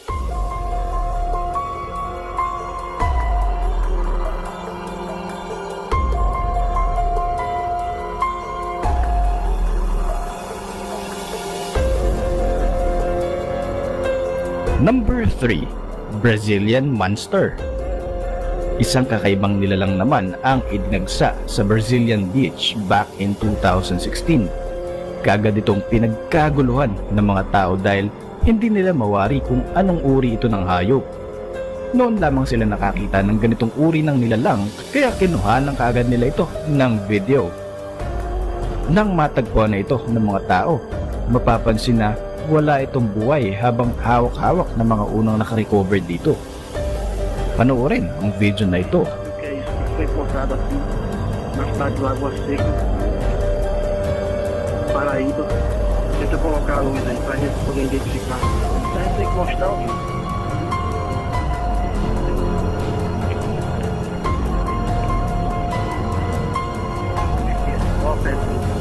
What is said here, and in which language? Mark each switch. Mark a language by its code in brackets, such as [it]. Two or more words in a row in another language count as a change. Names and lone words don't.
[en] Number 3. Brazilian Monster. [tl] Isang kakaibang nilalang naman ang idinagsa sa [en] Brazilian beach back in 2016. [tl] Kagad itong pinagkaguluhan ng mga tao dahil hindi nila mawari kung anong uri ito ng hayop. Noon lamang sila nakakita ng ganitong uri ng nilalang kaya kinuhanan kaagad nila ito ng video. Nang matagpuan na ito ng mga tao, mapapansin na wala itong buhay habang hawak-hawak ng mga unang nakarecover dito. Panoorin ang video na ito. [pt] Que isso foi encontrado aqui na cidade do Água Seca, Paraíba. Tenta colocar a luz aí pra gente poder identificar. Então a gente tem que mostrar o vídeo. Ó, Pedro.